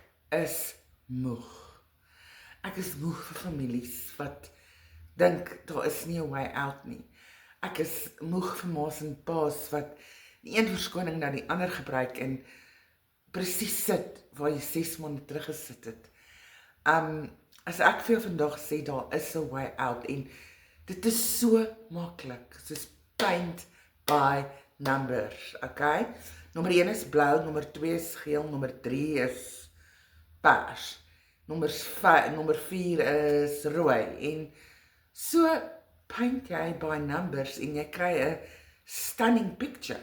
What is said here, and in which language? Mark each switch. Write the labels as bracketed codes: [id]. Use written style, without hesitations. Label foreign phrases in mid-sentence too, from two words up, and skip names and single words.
[af] is moeg. Ek is moeg vir families wat dink daar is nie 'n [en] way out [af] nie. Ek is moeg vir ma's en pa's wat die een verskoning na die ander gebruik en presies sit waar jy 6 maande terug gesit het. As ek vir jou vandag sê daar is 'n [en] way out [af] en dit is so maklik, soos [en] paint by numbers, [af] okay? Nommer 1 is blou, nommer 2 is geel, nommer 3 is pers. Nommer 4 is rooi en so paint jy [en] by numbers [af] en jy kry 'n [en] stunning picture.